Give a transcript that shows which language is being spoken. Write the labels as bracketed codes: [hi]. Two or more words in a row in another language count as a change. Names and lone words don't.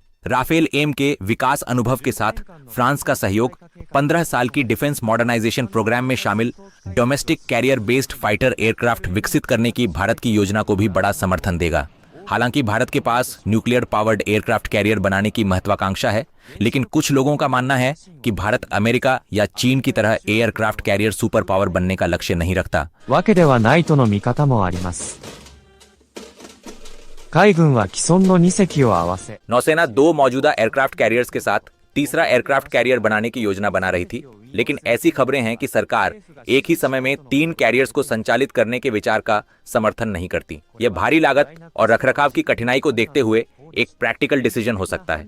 [hi] राफेल एम के विकास अनुभव के साथ फ्रांस का सहयोग 15 साल की [en] defense modernization program [hi] में शामिल [en] domestic carrier based fighter aircraft [hi] विकसित करने की भारत की योजना को भी बड़ा समर्थन देगा। हालांकि भारत के पास [en] nuclear powered aircraft carrier [hi] बनाने की महत्वाकांक्षा है, लेकिन कुछ लोगों का मानना है कि भारत अमेरिका या चीन की तरह [en] aircraft carrier super power [hi] बनने का लक्ष्य नहीं रखता। [ja] わけではないとの見方もあります。海軍は既存の2隻を合わせ [hi] नौसेना 2 मौजूदा [en] aircraft carriers [hi] के साथ तीसरा [en] aircraft carrier [hi] बनाने की योजना बना रही थी, लेकिन ऐसी खबरें हैं कि सरकार एक ही समय में 3 कैरियर्स को संचालित करने के विचार का समर्थन नहीं करती। यह भारी लागत और रखरखाव की कठिनाई को देखते हुए एक [en] practical decision [hi] हो सकता है।